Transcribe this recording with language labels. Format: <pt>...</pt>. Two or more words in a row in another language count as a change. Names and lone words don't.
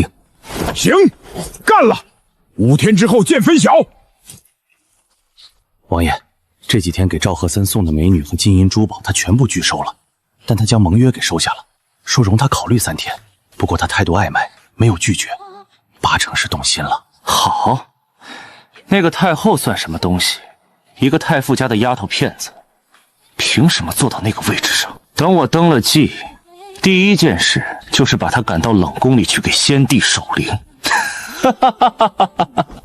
<zh>行，幹了！5天之後見分曉。王爺，這幾天給趙鶴森送的美女和金銀珠寶，他全部拒收了，但他將盟約給收下了，說容他考慮3天。不過他態度曖昧，沒有拒絕，8 成是動心了。好，那個太后算什麼東西？一個太傅家的丫頭片子，憑什麼坐到那個位置上？等我登了基，第一件事就是把她趕到冷宮裡去給先帝守靈。哈哈哈哈哈哈！</zh>